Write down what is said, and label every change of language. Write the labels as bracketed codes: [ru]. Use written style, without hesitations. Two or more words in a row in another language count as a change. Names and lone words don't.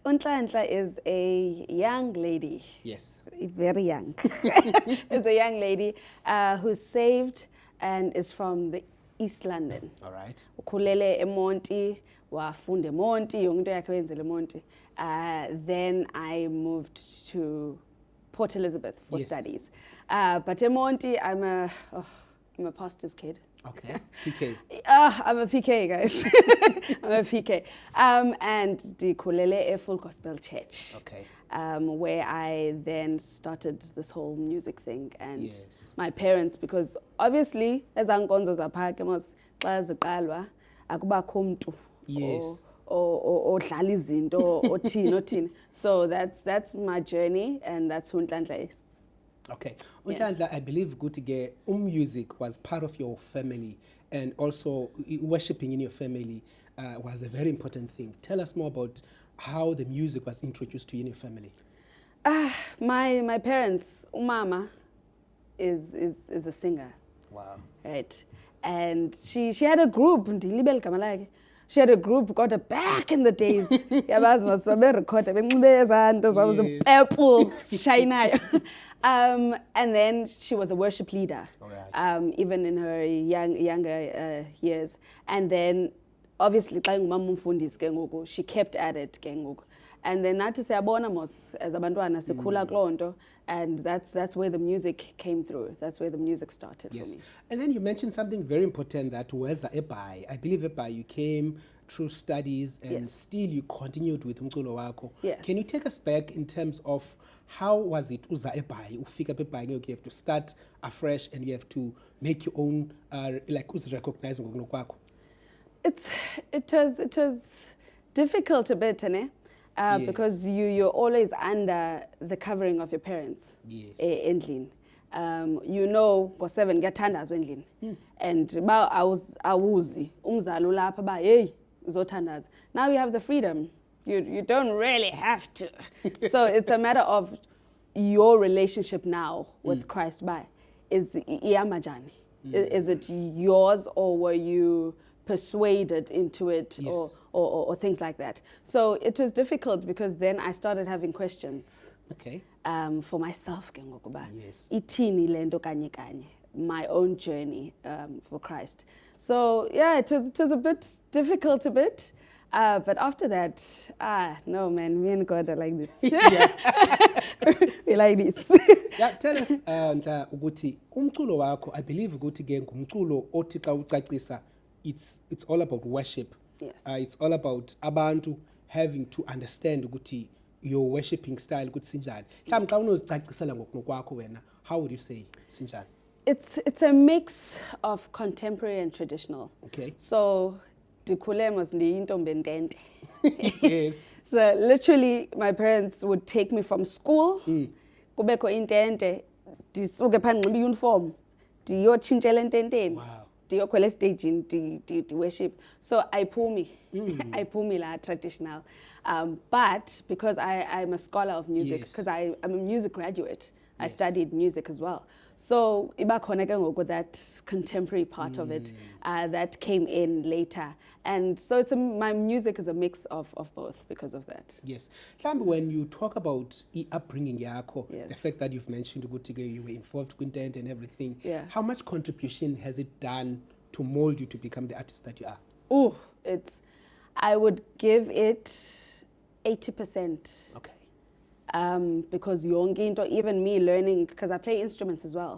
[en] Unhlanhla is a young lady, Yes. very young. Is a young lady who's saved and is from the East London. All right. [xh] Ukhulele eMonti, wafunda eMonti, yonke into yakhe wenzela eMonti. [en] Then I moved to Port Elizabeth for Yes. studies. But eMonti, I'm a pastor's kid. Okay. PK. I'm a PK, guys. I'm a PK. [xh] And ndikhulele Full Gospel Church. Okay. [en] Where I then started this whole music thing. And Yes. my parents, because obviously, [xh] ezaa nkonzo zapha ke mos xa ziqalwa, akubakho mntu [en] Yes. [xh] odlala izinto, othini. [en] So that's my journey, and that's who Nhlanhla is. Okay. Unhlanhla, I believe ukuthi music was part of your family, and also worshiping in your family was a very important thing. Tell us more about how the music was introduced to you in your family. My parents, umama is a singer, Wow. right? And she had a group, [xh] ndilibele igama lakhe. [en] She had a group got back in the days. [xh] Yabazi masabe record benxibe ezanto zawo [en] Yes. [xh] purple shinayo. [en] And then she was a worship leader, All right. even in her younger years. And then obviously [xh] xa ingumama umfundisi ke ngoku, [en] she kept at it [xh] ke ngoku. [en] And then [xh] nathi siyabona mos as abantwana sikhula kuloo nto, [en] and that's where the music came through. That's where the music started Yes. for me. And then you mentioned something very important, that was eBay. I believe eBay you came through studies and Yes. still you continued with [xh] umculo wako. [en] Yes. Can you take us back in terms of how was it [xh] uza eBay, ufika eBay, [en] you have to start afresh and you have to make your own like [xh] uzirecognize ngokuno kwakho? [en] It was difficult a bit, ne? Yes. Because you're always under the covering of your parents. Yes. Endlini. You know, [xh] ngo7 kuyathandazwa endlini. And ba awuzi umzali ulapha ba hey uzothandaza. [en] Now you have the freedom. You don't really have to. So it's a matter of your relationship now with Christ by is iyamajani. Is it yours, or were you persuaded into it, Yes. or things like that? So it was difficult because then I started having questions Okay. for myself [xh] ke ngoku ba [en] Yes. [xh] ithini le nto kanye kanye, [en] my own journey for Christ. So yeah, it was a bit difficult a bit. But after that, no man, me and God are like this. We like this. Yeah, tell us Nhla ukuthi [xh] umculo wakho, [en] I believe [xh] ukuthi ke ngumculo othi xa ucacisa [en] it's all about worship. Yes. It's all about abantu having to understand ukuthi your worshiping style [xh] ukuthi sinjani. Mhlawumbe xa unozicacisela ngokunokwakho wena, [en] how would you say sinjani? It's a mix of contemporary and traditional. Okay. [xh] So ndikhule mos ndiyintombi entente. [en] Yes. So literally my parents would take me from school, [xh] kubekho intente, ndisuke phaa ndinxibe uniform, ndiyotshintshela ententeni. [en] Wow. [xh] Ndiyokhwela estagini, di worship. So ayipumi. Ayipumi la traditional. [en] But because I'm a scholar of music, Yes. because I'm a music graduate, I Yes. studied music as well. So [xh] iba khona ke ngoku [en] that contemporary part of it that came in later. And so my music is a mix of both because of that. Yes. Mhlawumbe when you talk about upbringing yakho, Yes. the fact that you've mentioned [xh] ukuthi ke [en] you were involved content and everything, Yeah. how much contribution has it done to mold you to become the artist that you are? Ooh, I would give it 80%. Okay. Because [xh] yonke into, [en] even me learning, because I play instruments as well.